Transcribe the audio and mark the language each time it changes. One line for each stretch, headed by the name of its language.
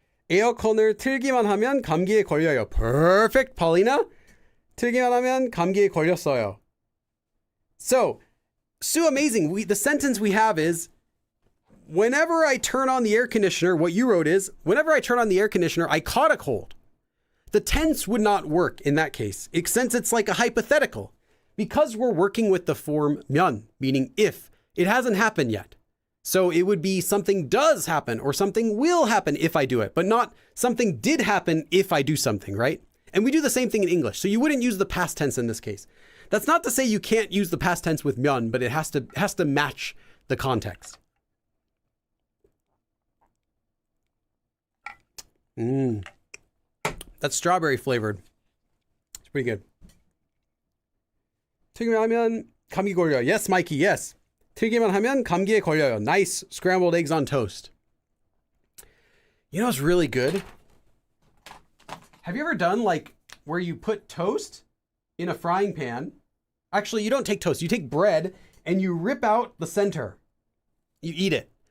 Korean: 에어컨을 틀기만 하면 감기에 걸려요.
English: Perfect, Paulina.
Korean: 틀기만 하면 감기에 걸렸어요.
English: So amazing. The sentence we have is, whenever I turn on the air conditioner, what you wrote is, whenever I turn on the air conditioner, I caught a cold. The tense would not work in that case, since it's like a hypothetical. Because we're working with the form 면, meaning if. It hasn't happened yet. So it would be something does happen or something will happen if I do it, but not something did happen if I do something, right? And we do the same thing in English. So you wouldn't use the past tense in this case. That's not to say you can't use the past tense with 면, but it has to match the context. That's strawberry flavored. It's pretty good.
Korean: 튀기만 하면 감기 걸려요.
English: Yes, Mikey, yes.
Korean: 튀기만 하면 감기에 걸려요.
English: Nice scrambled eggs on toast. You know what's really good? Have you ever done like where you put toast in a frying pan? Actually, you don't take toast. You take bread and you rip out the center. You eat it.